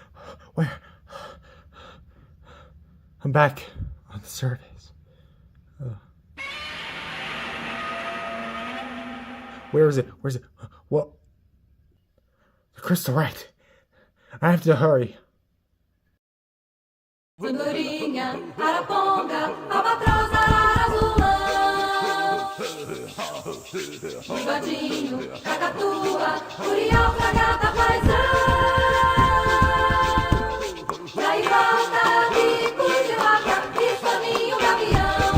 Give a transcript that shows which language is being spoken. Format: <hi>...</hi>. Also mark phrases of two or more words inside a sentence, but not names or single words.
<en>I'm back on the surface. Where is it? Where's it? What? The crystal, right. I have to hurry.</en> <pt>Andorinha, araponga, albatroz, arara, azulão. Bigodinho, cacatua, curió, fragata, paisão. E aí volta, bico de vaca, pistolinho, gavião.</pt>